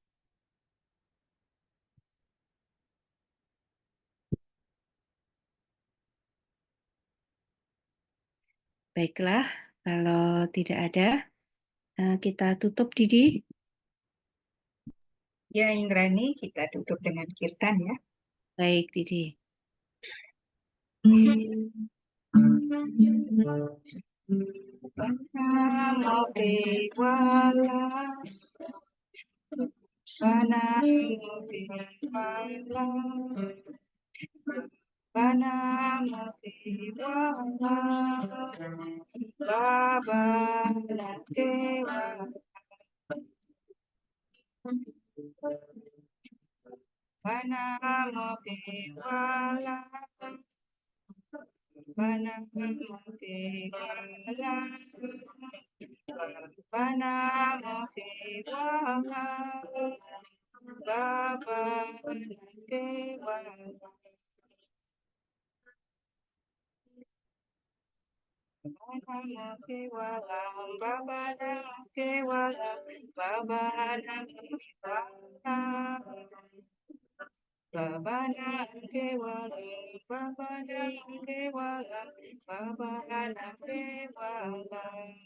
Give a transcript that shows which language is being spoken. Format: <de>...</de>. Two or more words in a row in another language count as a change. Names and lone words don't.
<id>Baiklah, kalau tidak ada, kita tutup, Didi. Ya, Indrani, kita tutup dengan kirtan ya. Baik, Didi.</id> <sa>Namo Dewala, Namo Dewala, Namo Dewala, Baba Dewala, Namo Dewala, Namo Dewala, Namo Dewala, Baba Dewala. Namo Kewalam, Baba Namo Kewalam, Baba Namo Kewalam, Baba Namo Kewalam, Baba Namo Kewalam, Baba Namo Kewalam.</sa>